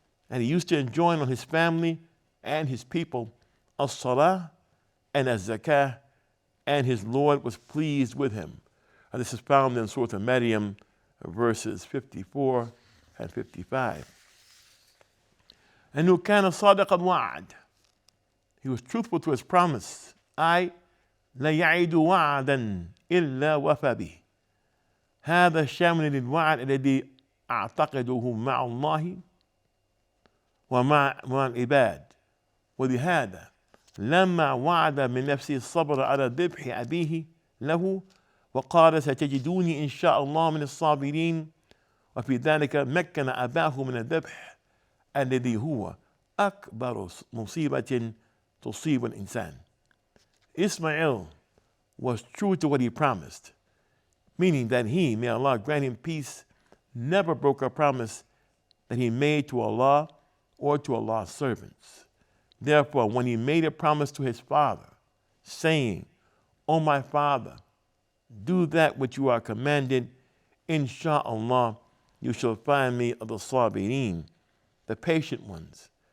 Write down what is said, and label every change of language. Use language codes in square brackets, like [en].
[en] And he used to enjoin on his family and his people as-salah and as-zakah, and his Lord was pleased with him. And this is found in Surah Maryam, verses 54 and 55. [ar] أنه كان صادق الوعد. [en] He was truthful to his promise. [ar] لا يعد وعدا إلا وفى به. هذا شامل للوعد الذي أعتقده مع الله ومع العباد. ولهذا لما وعد من نفسه الصبر على ذبح أبيه له وقال ستجدوني إن شاء الله من الصابرين، وفي ذلك مكن أباه من الذبح الذي هو أكبر مصيبة تصيب الإنسان. [en] Ismail was true to what he promised, meaning that he, may Allah grant him peace, never broke a promise that he made to Allah or to Allah's servants. Therefore, when he made a promise to his father, saying, O my father, do that which you are commanded, insha'Allah, you shall find me of the sabirin, the patient ones.